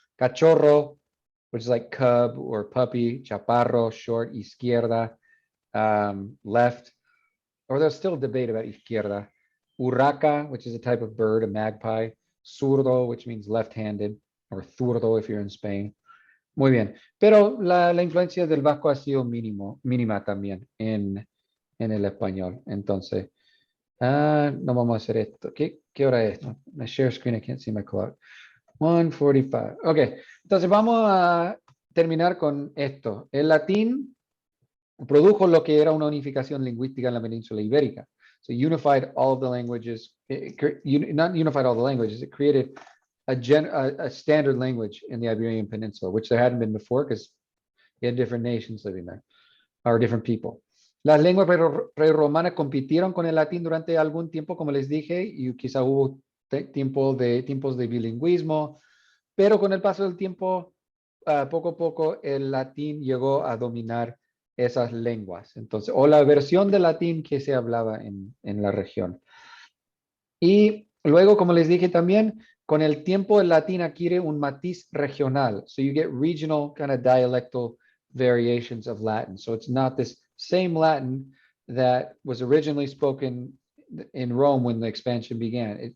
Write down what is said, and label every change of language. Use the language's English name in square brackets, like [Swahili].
[English] Cachorro, which is like cub or puppy. Chaparro, short. Izquierda, left. Or there's still debate about izquierda. Urraca, which is a type of bird, a magpie. Zurdo, which means left-handed, or zurdo if you're in Spain. [Spanish] Muy bien. Pero la influencia del vasco ha sido mínima también en el español. Entonces, no vamos a hacer esto. ¿Qué hora es? [English] My share screen, I can't see my clock. 1:45. [Spanish] Ok, entonces vamos a terminar con esto. El latín produjo lo que era una unificación lingüística en la península ibérica. [English] So unified all of the languages, not unified all the languages, it created a standard language in the Iberian Peninsula, which there hadn't been before because you had different nations living there, or different people. [Spanish] Las lenguas prerromanas compitieron con el latín durante algún tiempo, como les dije, y quizá hubo tiempos de bilingüismo, pero con el paso del tiempo, poco a poco, el latín llegó a dominar esas lenguas. Entonces, o la versión del latín que se hablaba en la región. Y luego, como les dije también, con el tiempo el latín adquiere un matiz regional. [English] So you get regional kind of dialectal variations of Latin. So it's not this same Latin that was originally spoken in Rome when the expansion began.